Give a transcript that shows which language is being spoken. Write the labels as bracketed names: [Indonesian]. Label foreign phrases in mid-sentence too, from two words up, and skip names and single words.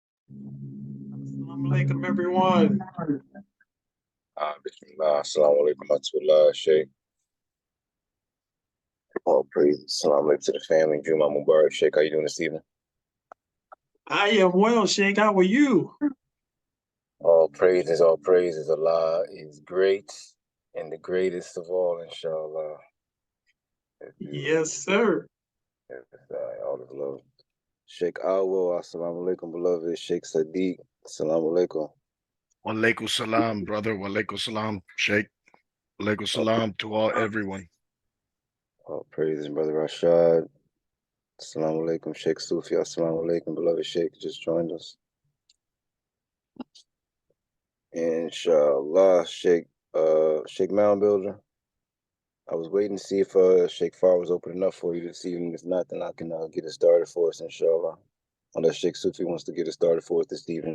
[Arabic] السلام عليكم, everyone. بسم الله، السلام عليكم ورحمة الله, Cheikh. [English] All praise, [Arabic] السلام عليكم [English] to the family. [Arabic] جمعة مبارك, Cheikh. [English] How you doing this evening? I am well, Sheikh. How are you? All praises, Allah is great and the greatest of all, inshallah. Yes, sir. All of love. Sheikh Awo, [Arabic] assalamu alaikum, [English] beloved. [Arabic] Sheikh Sadiq, السلام عليكم. وعليكم السلام, brother. وعليكم السلام, Sheikh. وعليكم السلام [English] to everyone. All praises, brother Rashad. [Arabic] السلام عليكم, Sheikh Sufi. السلام عليكم, [English] beloved Sheikh. Just joined us. Inshallah, Sheikh Mound Builder. I was waiting to see if Sheikh Far was opening up for you this evening. If not, then I can get it started for us, inshallah. Unless Sheikh Sufi wants to get it started for us this evening.